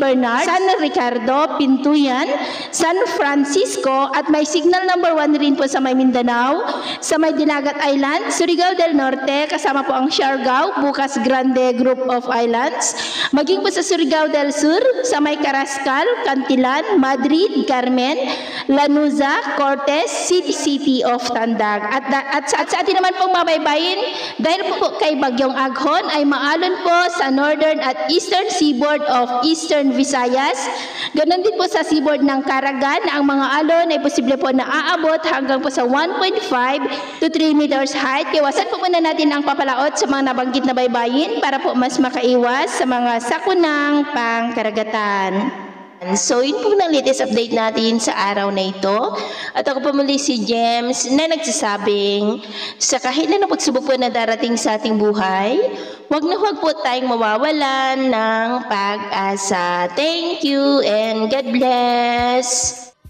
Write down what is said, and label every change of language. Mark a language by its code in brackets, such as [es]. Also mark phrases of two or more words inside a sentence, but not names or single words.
[tl] Bernard, San Ricardo, Pintuyan, San Francisco, at may signal number 1 rin po sa may Mindanao, sa may Dinagat Island, Surigao del Norte, kasama po ang Siargao, Bukas Grande Group of Islands, maging po sa Surigao del Sur, sa may Carrascal, Cantilan, Madrid, Carmen, Lanuza, Cortes, City of Tandag. At sa atin naman pong mabaybayin, dahil po kay Bagyong Aghon ay maalon po sa northern at [en] eastern seaboard of Eastern Visayas. [tl] Ganon din po sa seaboard ng Caraga na ang mga alon ay posible po na aabot hanggang po sa [en] 1.5 to 3 meters height. [tl] Iwasan po muna natin ang papalaot sa mga nabanggit na baybayin para po mas makaiwas sa mga sakunang pangkaragatan. So, yun po ng [en] latest update [tl] natin sa araw na ito. At ako po muli si James na nagsasabing sa kahit na pagsubok po na darating sa ating buhay, huwag na huwag po tayong mawawalan ng pag-asa. [en] Thank you and God bless!